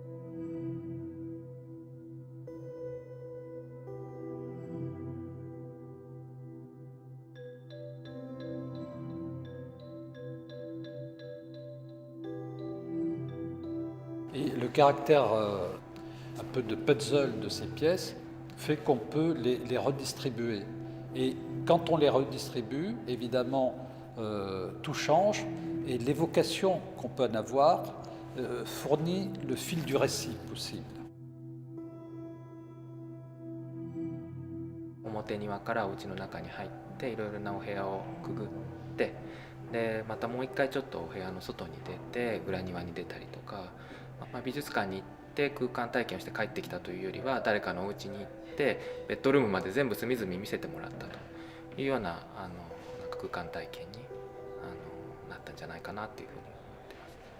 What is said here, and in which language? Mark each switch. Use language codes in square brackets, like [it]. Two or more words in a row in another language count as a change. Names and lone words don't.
[fr] Et le caractère un peu de puzzle de ces pièces fait qu'on peut les redistribuer. Et quand on les redistribue, évidemment, tout change et l'évocation qu'on peut en avoir fournit le fil du récit possible. [ja] 表庭からお家の中に入っていろいろなお部屋をくぐってでまたもう一回ちょっとお部屋の外に出て裏庭に出たりとか、美術館に行って空間体験をして帰ってきたというよりは誰かのお家に行ってベッドルームまで全部隅々見せてもらったというようななんか空間体験になったんじゃないかなっていうふうに思ってます。